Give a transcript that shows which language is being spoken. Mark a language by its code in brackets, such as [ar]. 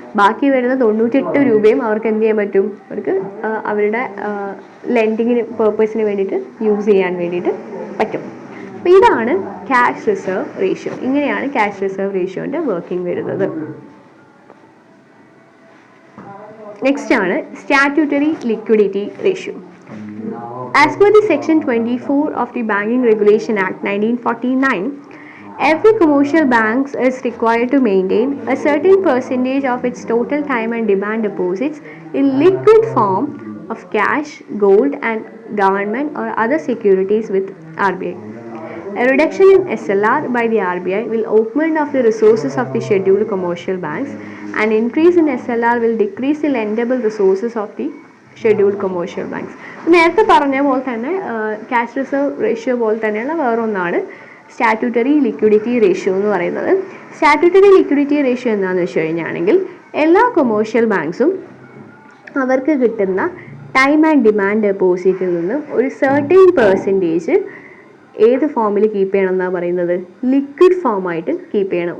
[ml] ബാക്കി വരുന്ന 98 രൂപയും അവർക്ക് എന്ത് ചെയ്യാൻ പറ്റും, അവർക്ക് അവരുടെ ലെൻഡിങ്ങിന് പേർപ്പസിന് വേണ്ടിയിട്ട് യൂസ് ചെയ്യാൻ വേണ്ടിയിട്ട് പറ്റും. അപ്പോൾ ഇതാണ് ക്യാഷ് റിസർവ് റേഷ്യോ. ഇങ്ങനെയാണ് ക്യാഷ് റിസർവ് റേഷ്യോൻ്റെ വർക്കിംഗ് വരുന്നത്. നെക്സ്റ്റ് ആണ് statutory liquidity ratio. [en] As per the Section 24 of the Banking Regulation Act 1949, every commercial bank is required to maintain a certain percentage of its total time and demand deposits in liquid form of cash, gold and government or other securities with RBI. A reduction in SLR by the RBI will augment of the resources of the scheduled commercial banks. An increase in SLR will decrease the lendable resources of the scheduled commercial banks. [ml] നേരത്തെ പറഞ്ഞ പോലെ തന്നെ cash reserve ratio പോലെ തന്നെയുള്ള വേറൊന്നാണ് statutory liquidity ratio എന്ന് പറയുന്നത്. Statutory liquidity ratio എന്താണെന്ന് വെച്ച് കഴിഞ്ഞാണെങ്കിൽ എല്ലാ കൊമേഴ്ഷ്യൽ ബാങ്ക്സും അവർക്ക് കിട്ടുന്ന ടൈം ആൻഡ് ഡിമാൻഡ് ഡെപ്പോസിറ്റിൽ നിന്നും ഒരു സർട്ടൻ പെർസെൻറ്റേജ് ഏത് ഫോമിൽ കീപ്പ് ചെയ്യണം എന്നാണ് പറയുന്നത്, ലിക്വിഡ് ഫോമായിട്ട് കീപ്പ് ചെയ്യണം.